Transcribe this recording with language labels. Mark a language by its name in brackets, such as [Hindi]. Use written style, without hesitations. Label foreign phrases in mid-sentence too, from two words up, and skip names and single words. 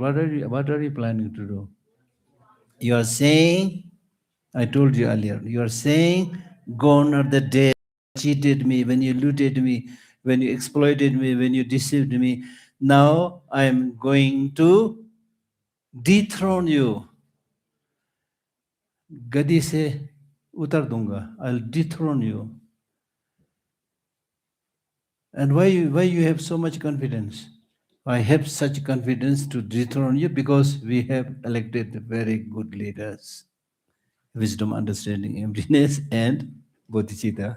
[English] What are you planning to do? You are saying, I told you earlier, you are saying, gone are the days cheated me, when you looted me, when you exploited me, when you deceived me. Now I am going to dethrone you. [Hindi] Gadi se utar dunga. [English] I'll dethrone you. And why you have so much confidence? I have such confidence to dethrone you because we have elected very good leaders. Wisdom, understanding, emptiness, and bodhicitta.